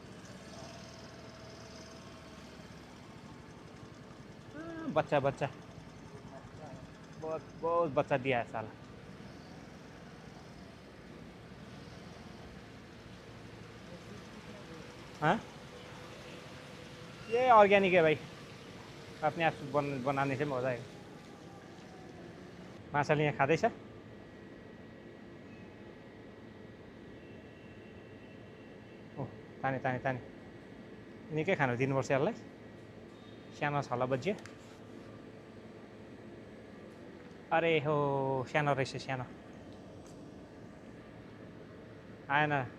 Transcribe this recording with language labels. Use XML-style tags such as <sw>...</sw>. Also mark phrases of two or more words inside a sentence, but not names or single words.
<hi>बच्चा बच्चा बहुत बच्चा दिया है साला। हाँ ये ऑर्गेनिक है भाई। अपने आप बनाने से मजा आएगा।</hi> <ne>माछाले यहाँ खाँदैछ। ताने ताने ताने निकै खानु दिनुपर्छ यसलाई। सानो छ होला बजियो। अरे हो सानो रहेछ सानो आएन।</ne>